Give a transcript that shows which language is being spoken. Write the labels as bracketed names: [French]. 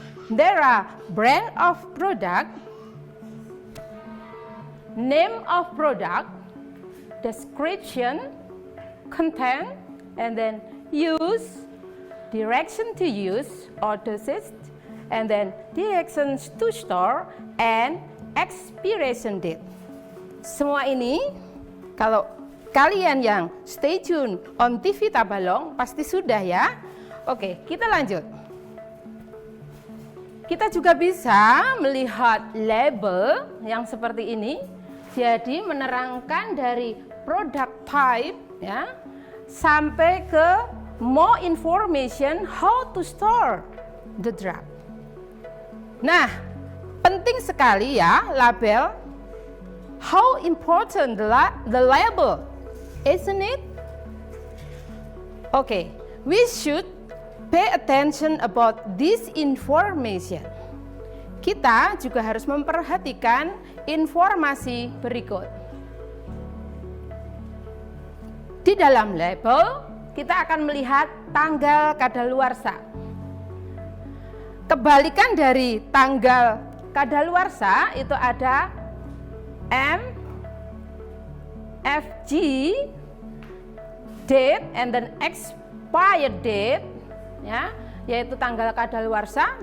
[English] There are brand of product, name of product, description, content, and then use, direction to use or dosage, and then directions to store and expiration date. [Indonesian] Semua ini kalau kalian yang [English] stay tune [Indonesian] on TV Tabalong pasti sudah ya. Oke, kita lanjut. Kita juga bisa melihat label yang seperti ini. Jadi menerangkan dari product type ya sampai ke [English] more information how to store the drug. [Indonesian] Nah, penting sekali ya label. [English] How important the label, isn't it? Okay, we should pay attention about this information. [Indonesian] Kita juga harus memperhatikan informasi berikut. Di dalam label, kita akan melihat tanggal kadaluarsa. Kebalikan dari tanggal kadaluarsa itu ada MFG, [English] date and then expired date [Indonesian] ya, yaitu tanggal kadaluarsa.